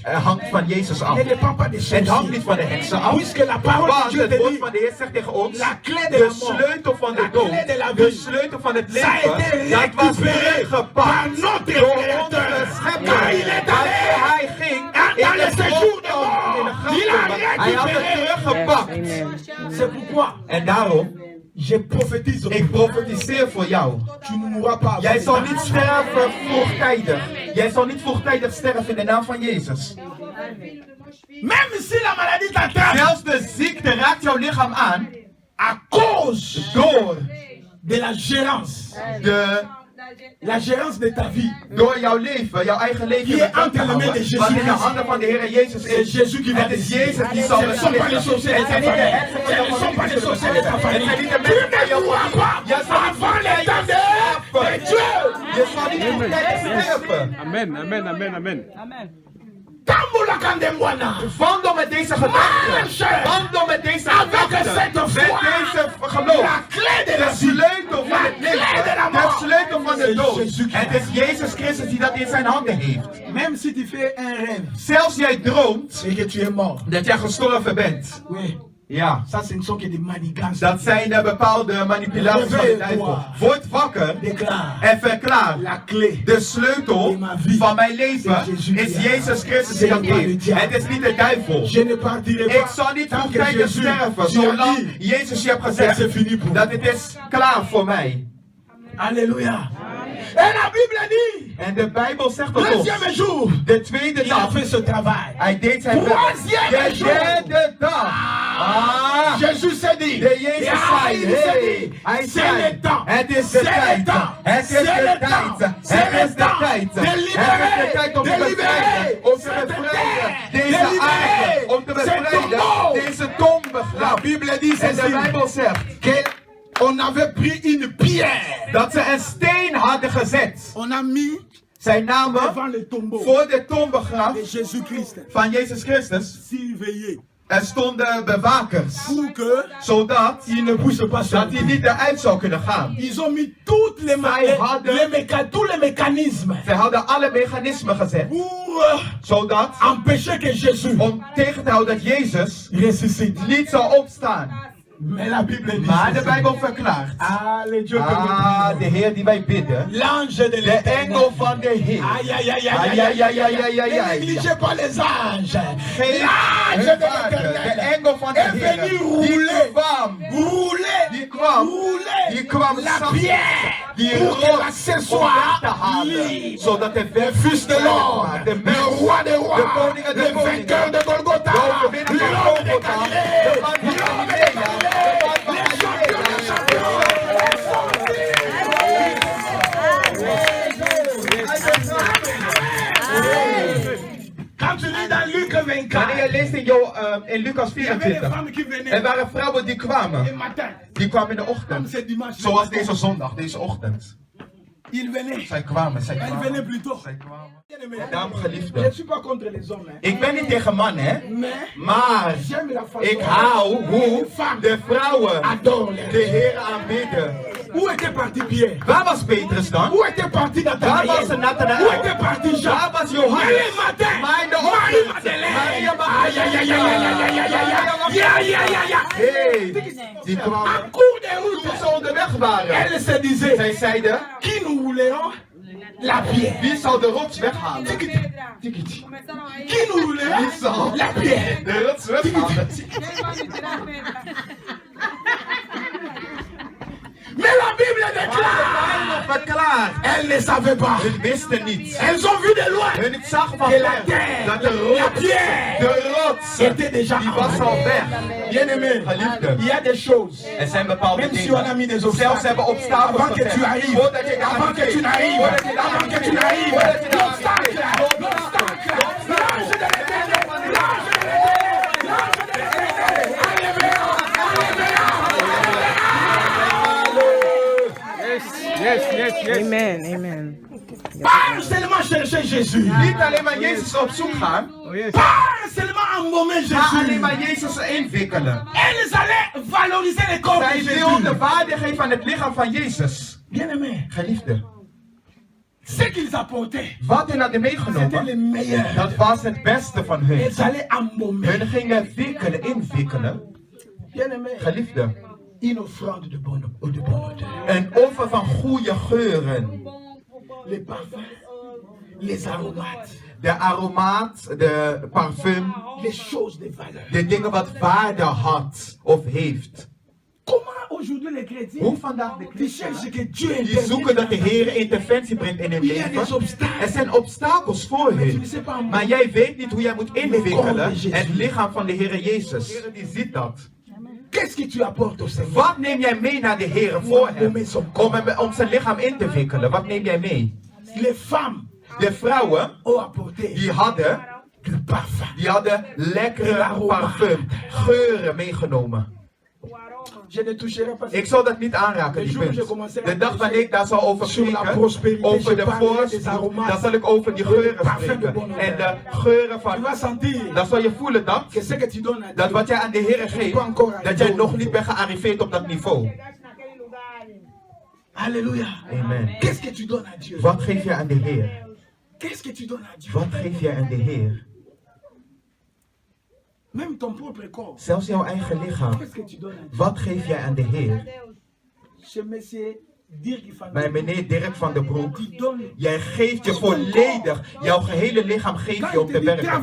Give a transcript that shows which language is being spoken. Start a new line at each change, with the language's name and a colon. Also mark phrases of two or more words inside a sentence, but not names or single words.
Dutch: hangt van Jezus af.
French: Ne dépend pas des
Dutch: Het hangt niet
French: choses.
Dutch: van de heksen af.
French: Puisque la parole de
Dutch: Want
French: Dieu
Dutch: het te woord
French: dit,
Dutch: van de Heer zegt tegen ons,
French: la clé de
Dutch: de
French: la mort,
Dutch: sleutel van de
French: la
Dutch: dood,
French: clé de la
Dutch: de
French: vie,
Dutch: sleutel van het
French: ça a été
Dutch: leven, dat was
French: récupéré par
Dutch: teruggepakt
French: notre
Dutch: door
French: Créateur.
Dutch: onze schepper.
French: Car il est allé
Dutch: Hij ging
French: dans
Dutch: in
French: le
Dutch: de
French: séjour de
Dutch: graftombe, in de
French: mort. Il a
Dutch: graftombe. Hij had het
French: récupéré.
Dutch: teruggepakt. Amen.
French: C'est pourquoi
Dutch: En daarom,
French: je prophétise.
Dutch: ik profetiseer voor jou.
French: Tu ne mourras pas.
Dutch: Jij zal niet sterven vroegtijdig. Jij zal niet vroegtijdig sterven in de naam van Jezus.
French: Même si la maladie t'attrape
Dutch: Zelfs de ziekte raakt jouw lichaam aan
French: à cause
Dutch: door
French: de la gérance. La gérance de ta vie.
Dutch: Door jouw leven, jouw eigen leven Die in de
French: entre les mains de Jésus
Dutch: wat in de
French: Christ.
Dutch: handen van de Heer Jezus
French: C'est
Dutch: is.
French: Jésus qui va
Dutch: Het is
French: décider.
Dutch: Jezus die zal
French: Ce ne sont pas les
Dutch: beslissen.
French: sorciers de
Dutch: Het
French: ta
Dutch: zijn niet de
French: famille.
Dutch: heksen van
French: Ce
Dutch: jouw
French: ne sont pas les
Dutch: familie.
French: sorciers de ta
Dutch: Het
French: famille.
Dutch: zijn niet de
French: Tu
Dutch: mensen van
French: ne
Dutch: jouw
French: mourras pas
Dutch: familie. Je zal niet
French: avant les temps de Dieu.
Dutch: Je zal niet vroegtijdig sterven. Amen, amen, amen, amen.
Lingala: Tambula kandemwana.
Dutch: Wandel met deze gedachten. Wandel met deze gedachten. Met deze geloof.
French: La clé de
Dutch: De
French: la vie.
Dutch: sleutel van het leven. De sleutel van de dood. Het is Jezus Christus die dat in zijn handen heeft.
French: Même si tu fais un rêve
Dutch: Zelfs jij droomt
French: et que tu es mort.
Dutch: dat jij gestorven bent.
French: Oui.
Dutch: Ja.
French: Ça, ce ne sont que des manigances.
Dutch: Dat zijn bepaalde manipulaties van de duivel. Word wakker
French: Déclare.
Dutch: en verklaar.
French: La clé.
Dutch: De sleutel van mijn leven is Jezus Christus die dat geeft. Het is niet de duivel.
French: Je ne partirai
Dutch: Ik
French: pas.
Dutch: zal niet
French: tant que
Dutch: vroegtijdig
French: Jésus
Dutch: sterven,
French: tu as
Dutch: zolang
French: dit,
Dutch: Jezus je hebt
French: c'est
Dutch: gezegd
French: fini pour
Dutch: dat het is klaar voor mij.
French: Alléluia. Et la Bible dit,
Dutch: En de Bijbel zegt tot ons,
French: deuxième jour,
Dutch: de tweede
French: il a
Dutch: dag,
French: fait ce travail.
Dutch: hij deed zijn werk.
French: Troisième
Dutch: De
French: jour.
Dutch: derde dag.
French: Jésus s'est dit,
Dutch: De Jezus zei,
French: il s'est
Dutch: hey,
French: dit,
Dutch: hij
French: c'est
Dutch: zei,
French: le temps.
Dutch: het is de
French: C'est le
Dutch: tijd.
French: temps.
Dutch: Het is
French: C'est
Dutch: de
French: le
Dutch: tijd.
French: temps. C'est
Dutch: Het
French: le
Dutch: is de
French: temps.
Dutch: tijd.
French: De
Dutch: Het is de
French: libérer.
Dutch: tijd om te
French: De libérer.
Dutch: bevrijden. Om te
French: Cette
Dutch: bevrijden.
French: terre.
Dutch: Deze
French: De libérer.
Dutch: aarde. Om te
French: Cette
Dutch: bevrijden.
French: tombe.
Dutch: Deze tombe.
French: La Bible dit
Dutch: En de
French: ceci,
Dutch: Bijbel zegt
French: qu'on avait pris une pierre.
Dutch: dat ze een steen hadden gezet.
French: On a mis
Dutch: Zijn namen
French: devant le tombeau
Dutch: voor de tombegraf
French: de Jésus-Christ.
Dutch: van Jezus Christus.
French: Surveillé.
Dutch: Er stonden bewakers.
French: Pour que
Dutch: Zodat
French: il ne puisse pas
Dutch: dat hij
French: sortir.
Dutch: niet eruit zou kunnen gaan.
French: Ils ont mis toutes les tous les mécanismes
Dutch: Ze hadden alle mechanismen gezet.
French: pour
Dutch: Zodat,
French: empêcher que Jésus
Dutch: om tegen te houden dat Jezus
French: ressuscite.
Dutch: niet zou opstaan.
French: Mais la Bible dit
Dutch: Maar de
French: ceci.
Dutch: Bijbel verklaart.
French: Ah, le Dieu que
Dutch: Ah,
French: nous
Dutch: de
French: prions.
Dutch: Heer die wij bidden.
French: L'ange de
Dutch: De
French: l'éternel.
Dutch: engel van de Heer. Aïe, aïe, aïe, Aïe, aïe, aïe, aïe, aïe, aïe, aïe,
French: Ne aïe. négligez pas les anges.
Dutch: Geen
French: L'ange de
Dutch: vaker, de
French: l'éternel
Dutch: engel van de
French: est
Dutch: Heer.
French: venu
Dutch: Die
French: rouler.
Dutch: kwam.
French: Rouler.
Dutch: Die kwam.
French: Rouler.
Dutch: Die kwam
French: La
Dutch: zacht.
French: pierre.
Dutch: Die
French: Pour
Dutch: rots
French: que la
Dutch: om
French: soit
Dutch: weg te halen.
French: libre.
Dutch: Zodat de
French: Fils de l'homme,
Dutch: de
French: le
Dutch: mens,
French: roi des rois,
Dutch: de koning en de
French: le
Dutch: koningen,
French: vainqueur de Golgotha,
Dutch: de overwinnaar van
French: l'homme de
Dutch: Golgotha,
French: Galilée,
Dutch: de man van
French: l'homme de
Dutch: Galilea,
French: Galilée,
Dutch: de man van
French: les champions des
Dutch: Galilea.
French: champions. Quand tu lis dans Luc 24,
Dutch: Wanneer je leest in Lucas
French: il y avait des
Dutch: 24,
French: femmes qui venaient
Dutch: er waren vrouwen die
French: le
Dutch: kwamen.
French: matin,
Dutch: Die kwamen in de
French: comme
Dutch: ochtend.
French: c'est dimanche.
Dutch: Zoals deze zondag, deze ochtend.
French: Ils venaient.
Dutch: Zij kwamen, zij
French: Ils venaient
Dutch: kwamen.
French: plus tôt.
Dutch: Zij kwamen.
French: Bien-aimés,
Dutch: Daarom
French: je
Dutch: geliefde.
French: ne suis pas contre les hommes, hein.
Dutch: Ik ben niet tegen mannen, hè.
French: Mais
Dutch: Maar
French: j'aime la façon
Dutch: ik hou hoe de vrouwen
French: adore les
Dutch: de Heer aanbidden.
French: Où était parti Pierre?
Dutch: Waar was Petrus dan?
French: Où était parti
Dutch: Waar
French: Nathanaël?
Dutch: was Nathanaël?
French: Où était parti Jean?
Dutch: Waar was Johannes?
French: Mais le matin,
Dutch: Maar in de
French: Marie
Dutch: ochtend.
French: Madeleine.
Dutch: Maria Aïe, aïe, aïe, aïe, aïe, aïe, aïe, aïe, aïe, aïe, aïe, aïe, aïe. Hey, die En kwamen.
French: cours de
Dutch: Toen
French: route,
Dutch: ze onderweg waren.
French: elle se disait,
Dutch: Zij zeiden,
French: qui nous voulons la pierre?
Dutch: Wie zal de rots weghalen?
French: Qui nous roulera
Dutch: Wie zal
French: la pierre?
Dutch: de rots weghalen?
French: Mais la Bible déclare,
Dutch: Verklaar.
French: elles ne savaient pas.
Dutch: Hun wisten niet.
French: Elles ont vu de loin
Dutch: Hun zag van
French: que la
Dutch: ver
French: terre,
Dutch: dat de
French: la
Dutch: rots,
French: pierre
Dutch: de rots,
French: était déjà
Dutch: die was al weg.
French: Bien-aimé,
Dutch: Geliefde,
French: il y a des choses.
Dutch: er zijn bepaalde
French: Même si on a
Dutch: dingen.
French: mis des
Dutch: Zelfs
French: obstacles,
Dutch: hebben obstakels
French: avant que tu
Dutch: gezet.
French: arrives,
Dutch: Voordat je daar
French: avant que tu n'arrives,
Dutch: Voordat je daar
French: avant que tu n'arrives,
Dutch: Voordat je daar
French: l'obstacle, l'obstacle, l'ange de l'éternel, l'ange de l'éternel, l'ange de l'éternel, enlève-la,
English: Yes.
French: Amen. Amen. pas seulement chercher Jésus,
Dutch: Niet alleen maar Jezus op zoek gaan,
French: pas seulement en moment
Dutch: maar alleen
French: Jésus.
Dutch: maar Jezus inwikkelen.
French: Elles allaient valoriser le corps de
Dutch: Zij wilden
French: Jésus.
Dutch: waarde geven aan het lichaam van Jezus.
French: Bien-aimé,
Dutch: Geliefde,
French: ce qu'ils apportaient,
Dutch: wat hun hadden
French: c'était
Dutch: meegenomen,
French: le meilleur.
Dutch: dat was het beste van hun.
French: Elles allaient embaumer.
Dutch: Hun gingen inwikkelen.
French: Bien-aimé,
Dutch: Geliefde,
French: une offrande de bonne odeur.
Dutch: een offer van goede geuren.
French: Les parfums, les aromates,
Dutch: De aromaat, de parfum,
French: les choses de valeur.
Dutch: de dingen wat waarde had of heeft.
French: Comment aujourd'hui les chrétiens
Dutch: Hoe vandaag de
French: die cherchent
Dutch: christenen,
French: que Dieu
Dutch: die
French: intervienne
Dutch: zoeken dat de
French: dans ta vie.
Dutch: Heer interventie brengt in hun
French: Il y a des
Dutch: leven.
French: obstacles.
Dutch: Er zijn obstakels voor hun. Maar jij weet niet hoe jij moet inwikkelen het lichaam van de Heer Jezus. De Heer die ziet dat.
French: Qu'est-ce que tu apportes au Seigneur?
Dutch: Wat neem jij mee naar de Heer voor hem? Om zijn lichaam in te wikkelen. Wat neem jij mee?
French: Les femmes
Dutch: De vrouwen,
French: ont apporté
Dutch: die hadden
French: du parfum.
Dutch: lekkere parfum, geuren meegenomen.
French: Je ne toucherai pas.
Dutch: Ik zal dat niet aanraken, die punt. De dag wanneer ik daar zal over spreken, over de voorspoed, dan zal ik over die geuren spreken. En de geuren
French: Tu vas
Dutch: van,
French: sentir
Dutch: dan zal je voelen dat,
French: que ce que tu donnes à
Dutch: dat
French: Dieu,
Dutch: wat jij aan de Heer geeft, dat jij nog niet bent gearriveerd op dat niveau. Alléluia. Amen.
French: Qu'est-ce que tu donnes à Dieu?
Dutch: Wat geef je aan de Heer?
French: Qu'est-ce que tu donnes à Dieu?
Dutch: Wat geef je aan de Heer?
French: Même ton propre corps.
Dutch: Zelfs jouw eigen lichaam.
French: Qu'est-ce que tu donnes à Dieu?
Dutch: Wat geef jij aan de Heer?
French: Chez monsieur Dirk van
Dutch: Bij meneer Dirk van den Broek.
French: die donne.
Dutch: Jij geeft je volledig, jouw gehele lichaam geeft je om te werken.